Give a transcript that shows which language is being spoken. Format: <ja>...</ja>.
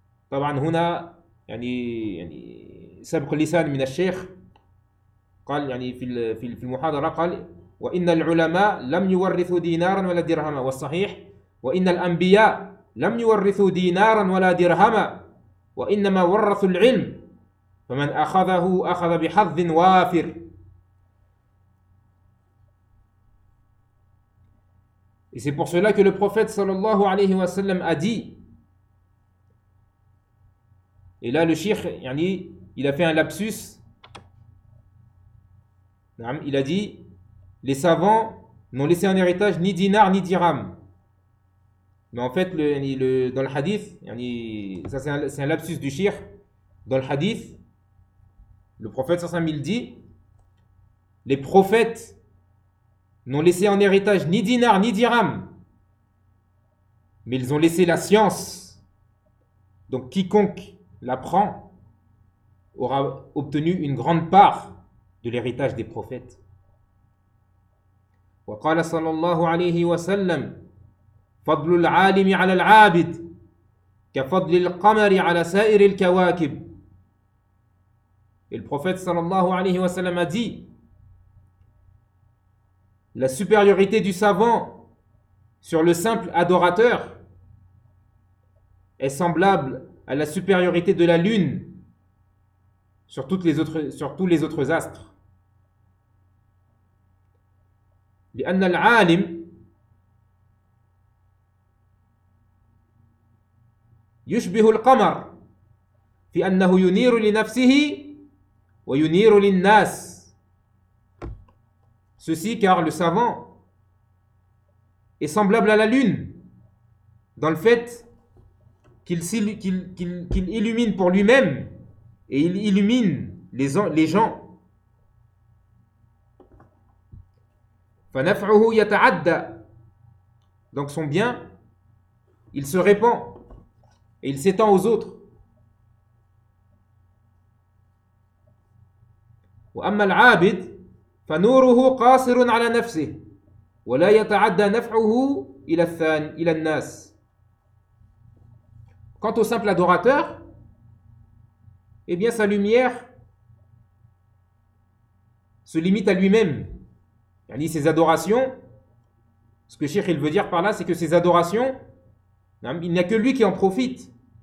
<ar>طبعا هنا يعني سبق اللسان من الشيخ قال يعني في المحاضرة قال وإن العلماء لم يورثوا دينارا ولا درهما. والصحيح وإن الأنبياء لم يورثوا دينارا ولا درهما وإنما ورثوا العلم فمن أخذه أخذ بحظ وافر.</ar> <fr>Et c'est pour cela que le prophète sallallahu alayhi wa sallam a dit, et là le shikh, il a fait un lapsus, il a dit, les savants n'ont laissé un héritage ni dinar ni dirham. Mais en fait, dans le hadith, ça c'est un lapsus du shikh, dans le hadith, le prophète sallallahu alayhi wa sallam il dit, les prophètes n'ont laissé en héritage ni dinar ni dirham, mais ils ont laissé la science. Donc quiconque l'apprend aura obtenu une grande part de l'héritage des prophètes.</fr> <ar>وقال صلى الله عليه وسلم فضل العالم على العابد كفضل القمر على سائر الكواكب.</ar> <fr>Et le prophète sallallahu alayhi wa sallam a dit: la supériorité du savant sur le simple adorateur est semblable à la supériorité de la lune sur toutes les autres, sur tous les autres astres.</fr> <ar>لأن العالم يشبه القمر في أنه ينير لنفسه وينير للناس.</ar> <fr>Ceci car le savant est semblable à la lune dans le fait qu'il illumine pour lui-même et il illumine les gens.</fr> <ar>فنفعه يتعدى.</ar> <fr>Donc son bien, il se répand et il s'étend aux autres.</fr> <ar>وأما العابد فنوره قاصر على نفسه ولا يتعدى نفعه إلى الناس.</ar> <fr>Quant au simple adorateur, eh bien sa lumière se limite à lui-même. Yani ses adorations, ce que Cheikh il veut dire par là, c'est que ses adorations, il n'y a que lui qui en profite.</fr>